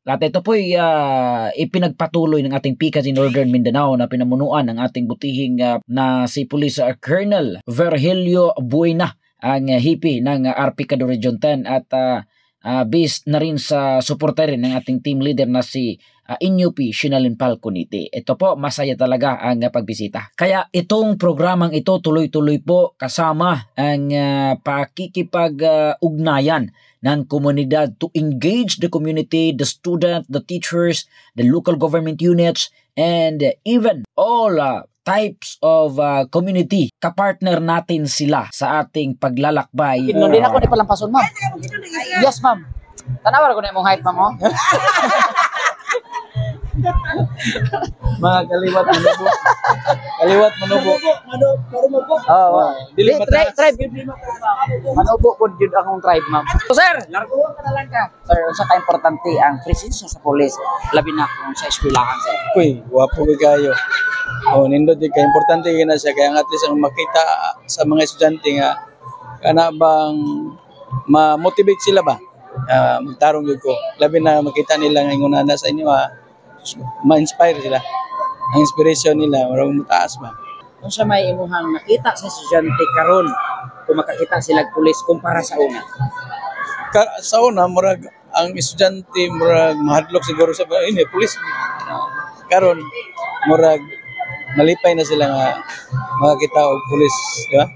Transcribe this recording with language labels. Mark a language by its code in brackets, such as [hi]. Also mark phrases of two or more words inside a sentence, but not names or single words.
[tl] At ito po'y ipinagpatuloy ng ating PICAS in Northern Mindanao na pinamunuan ng ating butihing na si Police Colonel Virgilio Buena, ang hipi ng RP Caddo Region 10 at based na rin sa suporta rin ng ating team leader na si Inyupi Shinalin Palconite. Ito po, masaya talaga ang pagbisita. Kaya itong programang ito tuloy-tuloy po kasama ang pakikipag-ugnayan ng komunidad [en] to engage the community, the student, the teachers, the local government units, and even all types of community. [tl] Kapartner natin sila sa ating paglalakbay. Hindi na ako ni palampason, ma'am. [en] Yes, ma'am. [ceb] Tanawa ko na imong height, ma'am, oh. Mga kaliwat manubo. Kaliwat manubo. Oo. Dili mataas. Tribe. Manubo po yun akong tribe, ma'am. So, sir, larguhan ka na lang ka. Sir, unsa ka importante ang presensya sa pulis, labi na kung sa eskwelahan, sir. Uy, wapo kayo. Nindot di ka importante na siya kaya at least ang makita sa mga estudyante nga kana bang ma-motivate sila ba? Magtarong yun ko. Labi na makita nila ngayon na sa inyo ma-inspire sila. Ang inspiration nila, marang mataas ba? Kung sa may imuhang nakita sa estudyante karon, kung makakita sila pulis kumpara sa una. Sa una, murag ang estudyante murag mahadlok siguro sa pulis. Karon murag malipay na sila nga makakita og pulis, di ba?